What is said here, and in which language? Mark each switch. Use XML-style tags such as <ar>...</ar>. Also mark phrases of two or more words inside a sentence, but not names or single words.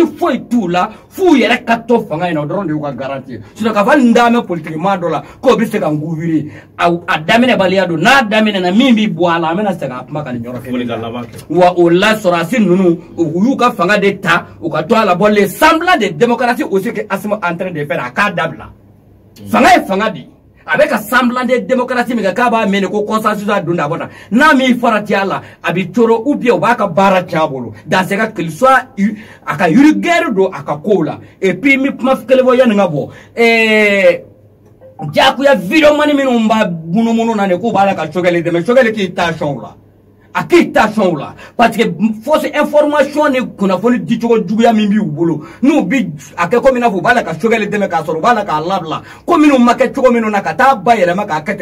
<bm>foyi t'u la f'u yɛrɛ ka to fanga in na o dɔrɔn de y'u ka garanti ye sinon k'a fɔ n d'a mɛn politiki maa dɔ la k'o bɛ se ka n gouverner a daminɛbaliya don n'a daminɛna min bɛ bɔ a la an bɛna segin a kuma kan nin yɔrɔ kelen na wa o la sɔrɔdasi ninnu u y'u ka fanga de ta u ka to a la</bm> <fr>bon le semblant de démocratie aussi que Asimu est en train de faire</fr> <bm>a k'a dabila fanga ye fanga de ye a bɛ ka</bm> <fr>semblant de démocratie</fr> <bm>min kɛ k'a b'a mɛn ko consensus a don da bɔ da n'a min farati a la a bɛ coro</bm> <fr>ou bien</fr> <bm>u b'a ka baara tiɲɛ a bolo</bm> <fr>dans ce cas qu'il soit</fr> <bm>a ka yurugɛri don a ka kow la</bm> <fr>et puis</fr> <bm>n bɛ kuma kelen fɔ yanni n ka bɔ jagoya video mani minnu b'a munumunu na nin k'u b'a la ka Sogɛli dɛmɛ Sogɛli k'i tension la a k'i tension la parce que</bm> <fr>fausse information</fr> <bm>ni kunnafoni dicogo juguya min b'u bolo n'u bi a kɛ komi n'a fɔ u b'a la ka Sogɛli dɛmɛ k'a sɔrɔ u b'a la k'a labila ko minnu ma kɛ cogo minnu na ka taa bayɛlɛma k'a kɛ</bm>